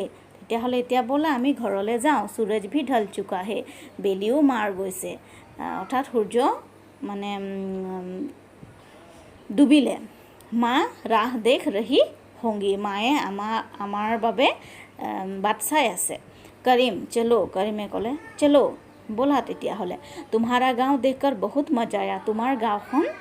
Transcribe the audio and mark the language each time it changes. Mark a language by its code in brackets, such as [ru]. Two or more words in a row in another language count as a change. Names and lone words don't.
[as] তেতিয়াহ'লে এতিয়া ব'লা আমি ঘৰলৈ যাওঁ। [hi] सूरज भी ढल चुका है, [as] বেলিও মাৰ গৈছে, অৰ্থাৎ সূৰ্য মানে ডুবিলে [hi] माँ राह देख रही होंगी [as] মায়ে আমাৰ বাবে বাট চাই আছে কৰিম চলো কৰিমে ক'লে চলো ব'লা তেতিয়াহ'লে [hi] तुम्हारा गाँव देखकर बहुत मज़ा आया [as] তোমাৰ গাঁওখন